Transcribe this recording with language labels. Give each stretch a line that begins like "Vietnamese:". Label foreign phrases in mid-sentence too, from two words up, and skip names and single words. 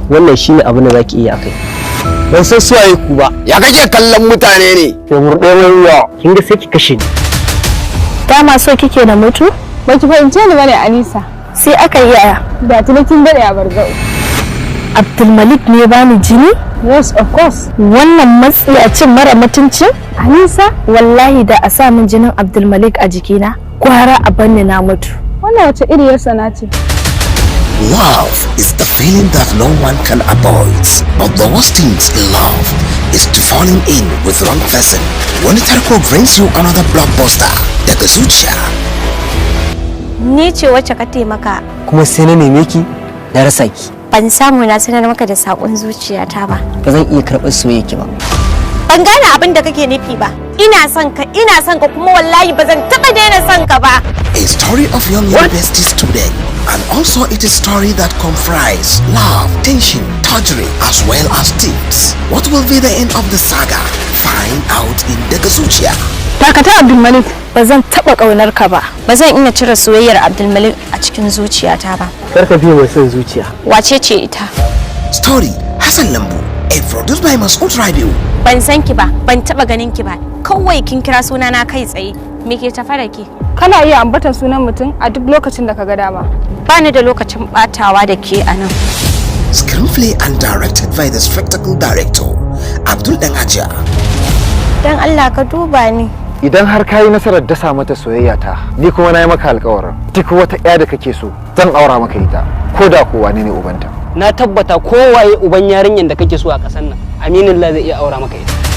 Hausa: Wannan shine abin da zaki iya akai. Ban san su waye ku ba. Ya kake kallon mutane ne? Ke murɗe mai wuya. Kin ga sai ki kashe ni. Dama so kike na mutu? Ba ki fahimce ni bane, Anisa. Sai aka yi yaya? Da tuni kin daɗe a bargau. Abdulmalik ne ya bani jini?
English: Yes, of course.
Hausa: Wannan matsiyacin mara mutuncin? Anisa? Wallahi da a sa min jinin Abdulmalik a jikina, gwara a banni na mutu. Wannan wace iriyar sana ce?
English: Love is the feeling that no one can avoid, but the worst things in love is to falling in with wrong person. Wani tarko brings you another blockbuster daga zuciya.
Hausa: Ni ce wacce ka taimaka. Kuma sai na neme ki, na rasa ki. Ban samu na sanar maka da saƙon zuciyata ba. Ba zan iya karɓar soyayya ki ba. Ban gane abin da kake nufi ba. Ina son ka, ina son ka, kuma wallahi ba zan taɓa daina son ka ba.
English: A story of young university student, and also it is story that comprise love, tension, torture, as well as tips. What will be the end of the saga? Find out in Daga Zuciya. Dakata, Abdulmalik.
Hausa: Ba zan taɓa ƙaunar ka ba. Ba zan iya cire soyayyar Abdulmalik a cikin zuciyata ba. Kar ka biye wa son zuciya. Wace ce ita?
English: Story, Hassan Lambu. A produced by Mas'ud Rabiu.
Hausa: Ban san ki ba, ban taɓa ganin ki ba. Kawai kin kira suna na kai tsaye. Me ke tafa da ke? Kana iya ambatan sunan mutum a duk lokacin da ka ga dama. Ba ni da lokacin ɓatawa da ke a nan.
English: Screenplay and directed by the spectacle director, Abdul Dan Hajiya.
Hausa: Dan Allah ka duba ni. Idan har ka yi nasarar dasa mata soyayya ta, ni kuma na yi maka alƙawarin. Duk wata ƴa da kake so, zan aura maka ita, ko da ko wane ne ubanta. Na tabbata kowaye uban yarinyar da kake so a ƙasar nan, Aminullah zai iya aura maka ita.